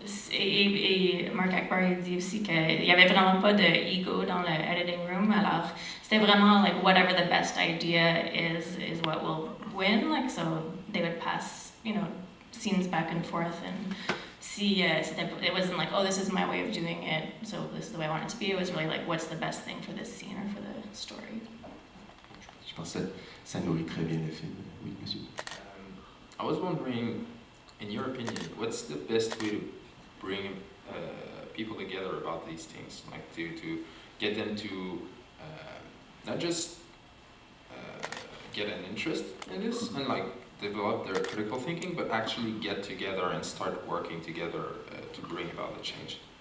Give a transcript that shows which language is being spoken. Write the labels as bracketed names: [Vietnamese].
[French] et Marc Akbar dit aussi qu'il n'y avait vraiment pas de ego dans le editing room, alors c'était vraiment [English] like whatever the best idea is what will win, like so they would pass, scenes back and forth and see, it wasn't like, oh, this is my way of doing it, so this is the way I want it to be. It was really like, what's the best thing for this scene or for the story. [French] Je pense que ça nourrit très bien le film. Oui, monsieur. [English] I was wondering, in your opinion, what's the best way to bring people together about these things? Like to get them to not just get an interest in this and like develop their critical thinking, but actually get together and start working together to bring about the change.